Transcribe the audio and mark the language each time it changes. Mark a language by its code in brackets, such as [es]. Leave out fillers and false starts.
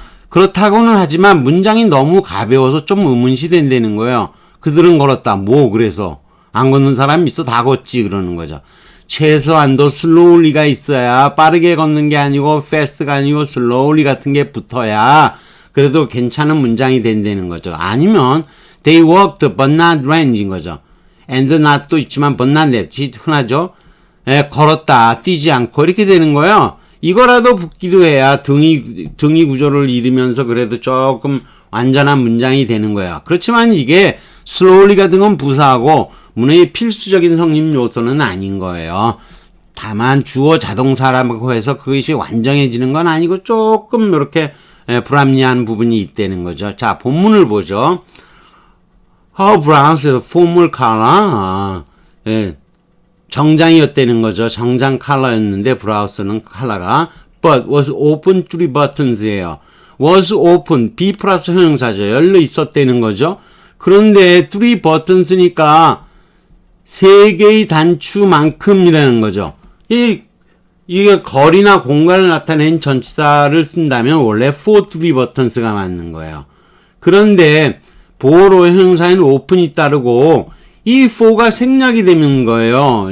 [ko] 그렇다고는 하지만 문장이 너무 가벼워서 좀 의문시된다는 거예요. 그들은 걸었다. 뭐 그래서 안 걷는 사람 있어? 다 걷지 그러는 거죠. 최소한도 slowly가 있어야 빠르게 걷는 게 아니고 fast가 아니고 slowly 같은 게 붙어야 그래도 괜찮은 문장이 된다는 거죠. 아니면 [en] they walked but not ran [ko] 인 거죠. and not도 있지만 [en] but not that [ko] 흔하죠. 예, 걸었다 뛰지 않고 이렇게 되는 거예요. 이거라도 붙기로 해야 등위 구조를 이루면서 그래도 조금 완전한 문장이 되는 거야. 그렇지만 이게 slowly 같은 건 부사하고 문의 필수적인 성립 요소는 아닌 거예요. 다만 주어 자동사라고 해서 그것이 완전해지는 건 아니고 조금 이렇게 불합리한 부분이 있다는 거죠. 자, 본문을 보죠. [en] Her blouse is formal color. [ko] 예, 정장이었다는 거죠. 정장 컬러였는데 브라우스는 컬러가 [en] but was open three buttons [ko] 예요. was open B 플러스 형용사죠. 열려 있었다는 거죠. 그런데 three buttons니까 세 개의 단추만큼이라는 거죠. 이게 거리나 공간을 나타낸 전치사를 쓴다면 원래 [en] for three buttons [ko] 가 맞는 거예요. 그런데 보어로의 형용사에는 open이 따르고 이 for가 생략이 되는 거예요.